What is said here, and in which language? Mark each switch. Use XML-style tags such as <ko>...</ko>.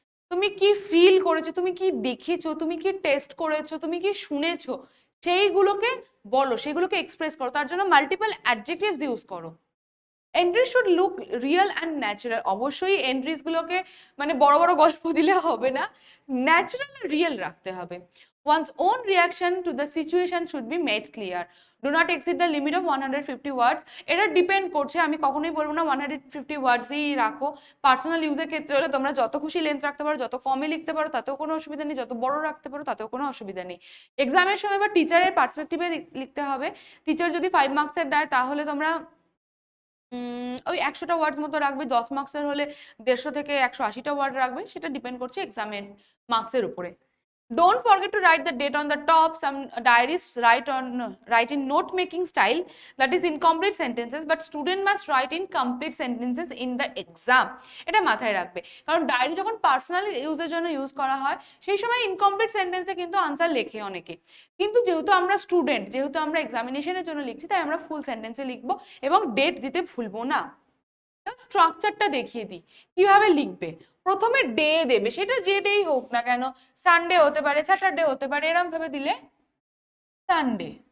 <bn>তুমি কি ফিল করেছো, তুমি কি দেখেছো, তুমি কি টেস্ট করেছো, তুমি কি শুনেছো, সেইগুলোকে বলো, সেগুলোকে এক্সপ্রেস করো। তার জন্য মাল্টিপল অ্যাডজেক্টিভস ইউজ করো।</bn> <en>Entry should look real and natural.</en> <bn>অবশ্যই এন্ট্রিজ গুলোকে মানে বড় বড় গল্প দিলে হবে না, ন্যাচারাল আর রিয়েল রাখতে হবে।</bn> <en>One's own reaction to the situation should be made clear. Do not exceed the limit of 150 words.</en> <bn>এটা ডিপেন্ড করছে, আমি কখনোই বলবো না 150 ওয়ার্ডসই রাখো। পার্সোনাল ইউজের ক্ষেত্রে হলে তোমরা যত খুশি লেন্থ রাখতে পারো, যত কমে লিখতে পারো তাতেও কোনো অসুবিধা নেই, যত বড় রাখতে পারো তাতেও কোনো অসুবিধা নেই। এক্সামের সময় বা টিচারের পার্সপেক্টিভে লিখতে হবে। টিচার যদি 5 মার্কসের দেয় তাহলে তোমরা ওই 100টা ওয়ার্ডস মতো রাখবে। 10 মার্কসের হলে 150 থেকে 180টা ওয়ার্ড রাখবে, সেটা ডিপেন্ড করছে এক্সামের মার্কসের উপরে।</bn> <en>Don't forget to write the date on the top. Some diaries write in note making style, that is incomplete sentences, but student must write in complete sentences in the exam.</en> <bn>এটা মাথায় রাখবে, কারণ diary যখন personal ইউজের জন্য use করা হয় সেই সময় ইনকমপ্লিট সেন্টেন্সে কিন্তু আনসার লেখে অনেকে। কিন্তু যেহেতু আমরা স্টুডেন্ট, যেহেতু আমরা এক্সামিনেশনের জন্য লিখছি, তাই আমরা ফুল সেন্টেন্সে লিখবো এবং ডেট দিতে ভুলবো না। স্ট্রাকচারটা দেখিয়ে দিই কিভাবে লিখবে। প্রথমে ডে দেবে, সেটা যে ডেই হোক না কেন, সানডে হতে পারে, স্যাটারডে হতে পারে, এরকম ভাবে দিলে সানডে।</bn>